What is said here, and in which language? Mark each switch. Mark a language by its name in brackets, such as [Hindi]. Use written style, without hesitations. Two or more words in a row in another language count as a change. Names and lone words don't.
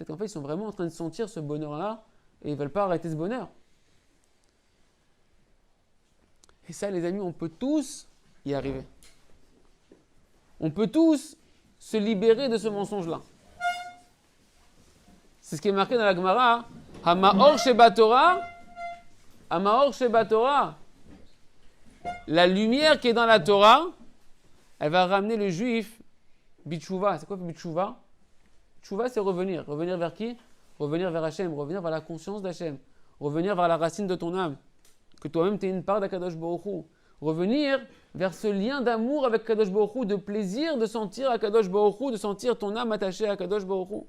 [French] Peut-être qu'en fait, ils sont vraiment en train de sentir ce bonheur-là et ils ne veulent pas arrêter ce bonheur. Et ça, les amis, on peut tous y arriver. On peut tous se libérer de ce mensonge-là. C'est ce qui est marqué dans la Gemara. [Hebrew] המאור שבה תורה. המאור שבה תורה. [French] La lumière qui est dans la Torah, elle va ramener le juif Bitchouva. C'est quoi Bitchouva? Bitchouva, c'est revenir. Revenir vers qui? Revenir vers Hachem. Revenir vers la conscience d'Hachem. Revenir vers la racine de ton âme. Que toi-même, tu es une part d'Akadosh Baruch Hu. Revenir vers ce lien d'amour avec Akadosh Baruch Hu, de plaisir de sentir Akadosh Baruch Hu, de sentir ton âme attachée à Akadosh Baruch Hu.